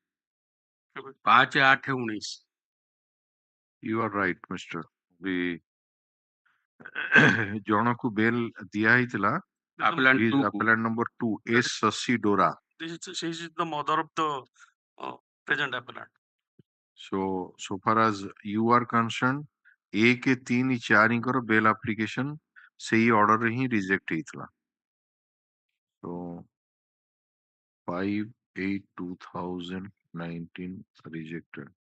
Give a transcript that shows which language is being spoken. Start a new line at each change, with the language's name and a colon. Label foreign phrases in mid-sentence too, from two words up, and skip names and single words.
English: 5/8/19. You are right, Mr. The
Odia: ଜଣକୁ ବେଲ୍ ଦିଆ ହେଇଥିଲା
English: appellant number 2 S. Sasi Dora. She is the mother of the present appellant. So far as you are concerned 1-3-4 bail application
Odia: ସେଇ order ରେ ହିଁ reject ହେଇଥିଲା।
English: So 5/8/2019 rejected।